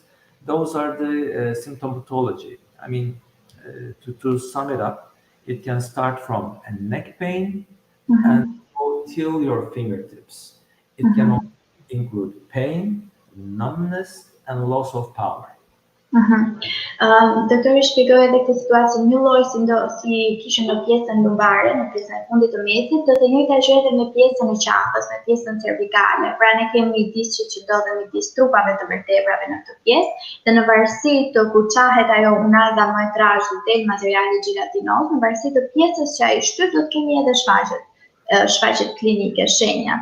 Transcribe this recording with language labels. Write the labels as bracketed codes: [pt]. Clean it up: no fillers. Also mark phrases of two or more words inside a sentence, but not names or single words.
[en] Those are the symptomatology. I mean, to sum it up, it can start from a neck pain and go till your fingertips. It can also include pain, numbness, and loss of power. [sq] Doktori shpjegoi edhe këtë situatë njëlloj si kishte në pjesën lumbare, në pjesën e fundit të mesit, do të njëjta gjë edhe me pjesën e qafës, me pjesën cervikale. Pra ne kemi disqe që ndodhen midis trupave të vertebrave në këtë pjesë, dhe në varësi të kur qahet ajo unalga më e trashë dhe del materiali gjelatinoz, në varësi të pjesës që ai shtyp, do të kemi edhe shfaqjet klinike, shenja.